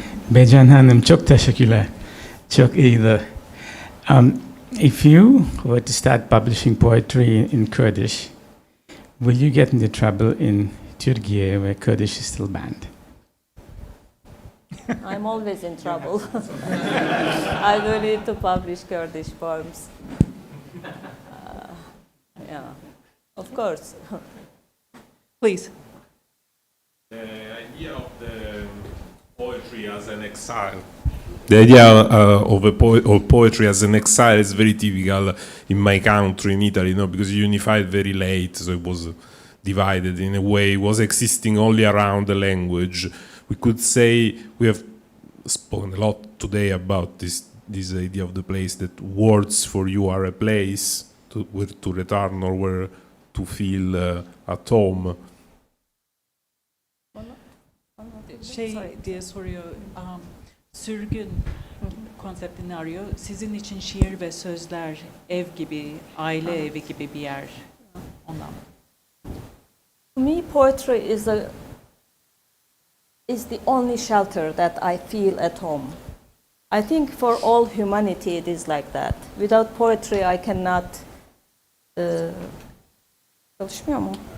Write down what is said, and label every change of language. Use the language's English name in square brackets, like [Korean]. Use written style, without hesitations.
[Turkish] Bejan Hanım, çok teşekkürler. Çok iyiydi. [English] If you were to start publishing poetry in Kurdish, will you get into trouble in Turkey where Kurdish is still banned? I'm always in trouble. I do need to publish Kurdish poems. Yeah, of course. Please. The idea of the poetry as an exile. The idea of poetry as an exile is very typical in my country, in Italy, because it unified very late, so it was divided in a way. It was existing only around the language. We could say we have spoken a lot today about this idea of the place, that words for you are a place where to return or where to feel at home. [Turkish] Diye soruyor, sürgün konseptini arıyor. Sizin için şiir ve sözler ev gibi, aile evi gibi bir yer. Ondan. [English] To me, poetry is the only shelter that I feel at home. I think for all humanity it is like that. Without poetry I cannot. [Turkish] Çalışmıyor mu?